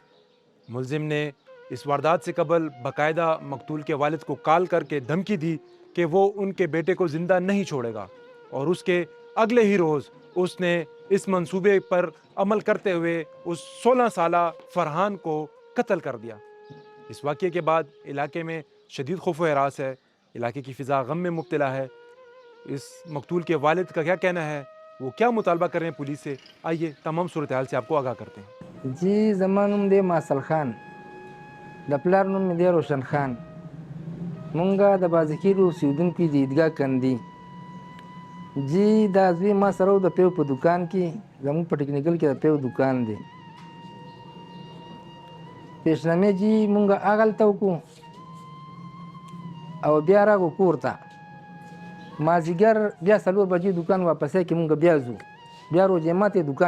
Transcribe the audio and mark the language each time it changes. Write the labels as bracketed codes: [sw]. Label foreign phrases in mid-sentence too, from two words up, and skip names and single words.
[ur] ملزم نے اس واردات سے قبل باقاعدہ مقتول کے والد کو کال کر کے دھمکی دی کہ وہ ان کے بیٹے کو زندہ نہیں چھوڑے گا، اور اس کے اگلے ہی روز اس نے اس منصوبے پر عمل کرتے ہوئے اس 16 سالہ فرحان کو قتل کر دیا. اس واقعے کے بعد علاقے میں شدید خوف و ہراس ہے، علاقے کی فضا غم میں مبتلا ہے. اس مقتول کے والد کا کیا کہنا ہے، وہ کیا مطالبہ کر رہے ہیں پولیس سے، آئیے تمام صورت حال سے آپ کو آگاہ کرتے ہیں. [ps] जी زما نوم دی ماسل خان د پلار نوم مې دی روشن خان مونږه د بازخیلو اوسېدونکي د عیدګاه کندي جی دا زوی ما سره و د پیو په دکان کې زموږ په ټکنیکل کې د پیو دکان دی پیشنامې جی مونږه هغلته وکړو او بیا راغو کور ته مازدیګر بیا 4 بجې دکان واپسې کې مونږ بیا ځو بیا روژې ماتې دکان